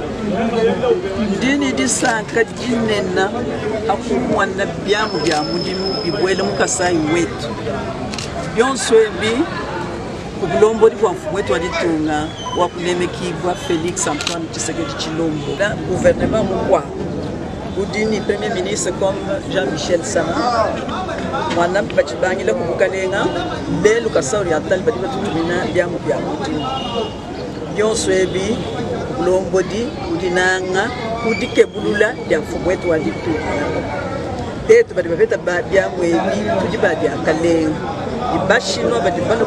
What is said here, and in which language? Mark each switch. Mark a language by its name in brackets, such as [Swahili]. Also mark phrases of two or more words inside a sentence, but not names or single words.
[Luba-Lulua] ndini disaka dinena akumwana byamu ndimu bibwele Mukasa wetu byonso ebi kubulombo di kwa mfumu wetu waditunga wakunemekibwa Felix Antoine Tshisekedi Tshilombo [French] la gouvernement [Luba-Lulua] mukwa udini [French] premier ministre comme [Luba-Lulua] Jean-Michel Sama mwana bachibangile kubukalenga lelo Mukasa Oriental badi batutumina byamu byonso ebi kulombodi udinanga udikebulula ya mfumu wetu waditunga tetu badi baveta byamu ebi tudi badi akalenga ibashino badi bana